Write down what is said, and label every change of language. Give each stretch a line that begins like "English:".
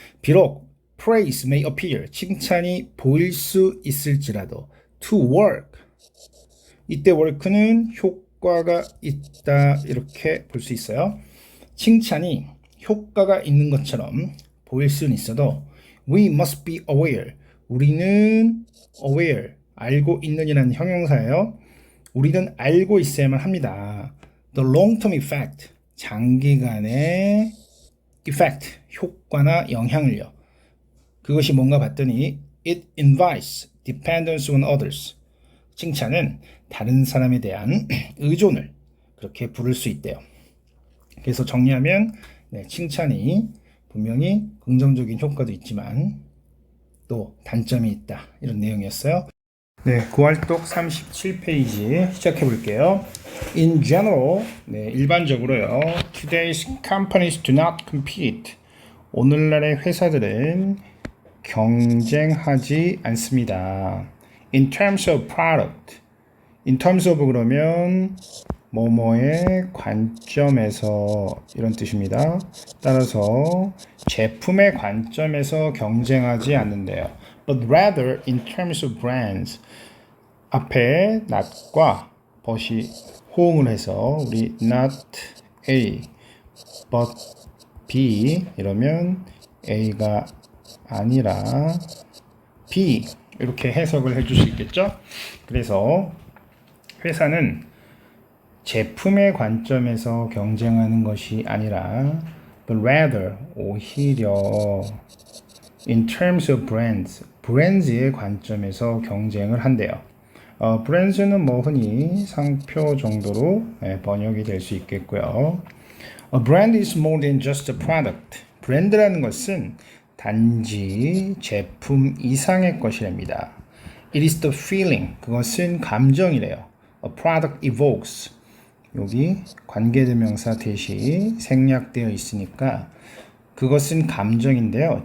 Korean: 비록
English: praise may appear
Korean: 칭찬이 보일 수 있을지라도
English: to work
Korean: 이때 work는 효과가 있다 이렇게 볼 수 있어요. 칭찬이 효과가 있는 것처럼 보일 수는 있어도
English: we must be aware
Korean: 우리는 aware 알고 있는이라는 형용사예요. 우리는 알고 있어야만 합니다.
English: The long-term effect
Korean: 장기간의
English: effect
Korean: 효과나 영향을요. 그것이 뭔가 봤더니
English: it invites dependence on others
Korean: 칭찬은 다른 사람에 대한 의존을 그렇게 부를 수 있대요. 그래서 정리하면 칭찬이 분명히 긍정적인 효과도 있지만 또 단점이 있다 이런 내용이었어요. 구활독 37페이지 시작해 볼게요.
English: In general,
Korean: 일반적으로요.
English: Today's companies do not compete.
Korean: 오늘날의 회사들은 경쟁하지 않습니다.
English: In terms of product.
Korean: In terms of 그러면 뭐뭐의 관점에서 이런 뜻입니다. 따라서 제품의 관점에서 경쟁하지 않는데요.
English: But rather in terms of brands.
Korean: 앞에 not과 but이 호응을 해서 우리 not A, but B 이러면 A가 아니라 B 이렇게 해석을 해줄 수 있겠죠? 그래서 회사는 제품의 관점에서 경쟁하는 것이 아니라
English: but rather
Korean: 오히려
English: in terms of brands
Korean: 브랜드의 관점에서 경쟁을 한대요. 브랜드는 뭐 흔히 상표 정도로 번역이 될 수 있겠고요.
English: A brand is more than just a product.
Korean: 브랜드라는 것은 단지 제품 이상의 것이랍니다.
English: It is the feeling.
Korean: 그것은 감정이래요.
English: A product evokes.
Korean: 여기 관계대명사 대시 생략되어 있으니까 그것은 감정인데요.